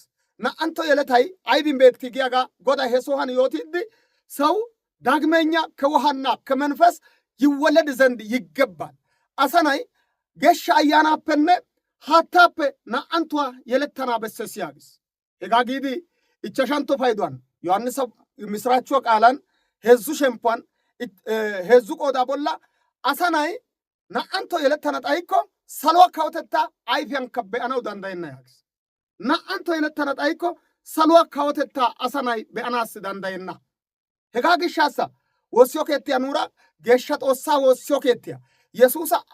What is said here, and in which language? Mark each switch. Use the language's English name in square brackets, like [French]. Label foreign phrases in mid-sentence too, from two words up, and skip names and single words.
[Wolaytta] naa''antto yeletay aybin beettii giyaagaa goday he sohan yootiddi [Amharic] ሰው ዳግመኛ ከውሃና ከመንፈስ ይወለድ ዘንድ ይገባል። [Wolaytta] አሰናይ ገሻ አያናፐነ ሃታፐ ናአንቷ የለተና በሰስ ያግስ ሄጋጊዲ እቸሻንቶ ፋይዷን ዮሐንስ ምስራቹ ቃላን ሄዙ ሸምፓን ሄዙ ቆዳ ቦላ አሰናይ ናአንቶ የለተና ጣይኮ ሰልዋ ካውተታ አይፊያን ከበአናው ዳንዳይና ያግስ ናአንቶ የለተና ጣይኮ ሰልዋ ካውተታ አሰናይ በአናስ ዳንዳይና ሄጋግሻሳ ወስዮ ከቲያ ኑራ ገሻ ጦሳ ወስዮ ከቲያ ኢየሱስ